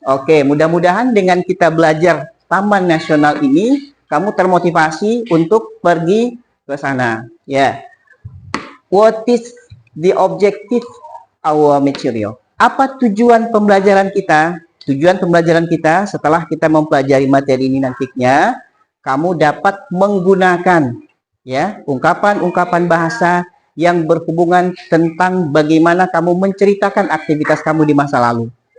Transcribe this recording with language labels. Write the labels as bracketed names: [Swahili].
[Indonesian] Oke, mudah-mudahan dengan kita belajar taman nasional ini, kamu termotivasi untuk pergi ke sana. Ya. [English] What is the objective our material? [Indonesian] Apa tujuan pembelajaran kita? Tujuan pembelajaran kita setelah kita mempelajari materi ini nantinya, kamu dapat menggunakan ya ungkapan-ungkapan bahasa yang berhubungan tentang bagaimana kamu menceritakan aktivitas kamu di masa lalu.